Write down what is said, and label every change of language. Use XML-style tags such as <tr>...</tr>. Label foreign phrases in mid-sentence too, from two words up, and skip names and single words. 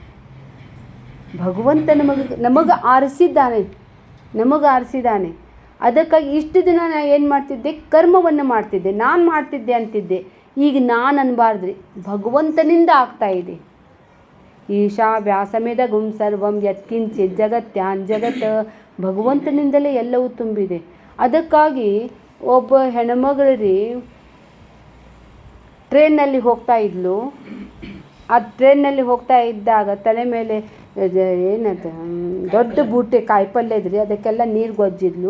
<kn>ಭಗವಂತ ನಮಗೆ ಆರಿಸಿದ್ದಾನೆ. ಅದಕ್ಕಾಗಿ ಇಷ್ಟು ದಿನ ನಾನು ಏನು ಮಾಡ್ತಿದ್ದೆ, ಕರ್ಮವನ್ನು ಮಾಡ್ತಿದ್ದೆ, ನಾನು ಮಾಡ್ತಿದ್ದೆ ಅಂತಿದ್ದೆ. ಈಗ ನಾನು ಅನ್ಬಾರ್ದ್ರಿ, ಭಗವಂತನಿಂದ ಆಗ್ತಾ ಇದೆ.</kn> <sa>ಈಶಾ ವ್ಯಾಸಮೇದಗುಂ ಸರ್ವಂ ಯತ್ಕಿಂಚಿತ್ ಜಗತ್ಯಾನ್ ಜಗತ್.</sa> <kn>ಭಗವಂತನಿಂದಲೇ ಎಲ್ಲವೂ ತುಂಬಿದೆ. ಅದಕ್ಕಾಗಿ ಒಬ್ಬ ಹೆಣ್ಮಗಳು ರೀ ಟ್ರೈನ್ನಲ್ಲಿ ಹೋಗ್ತಾ ಇದ್ಲು. ಆ ಟ್ರೈನ್ನಲ್ಲಿ ಹೋಗ್ತಾ ಇದ್ದಾಗ ತಲೆ ಮೇಲೆ ಏನದು ದೊಡ್ಡ ಬೂಟೆ ಕಾಯಿಪಲ್ಯ ಇದ್ರಿ, ಅದಕ್ಕೆಲ್ಲ ನೀರು ಗೊಜ್ಜಿದ್ಲು.</kn>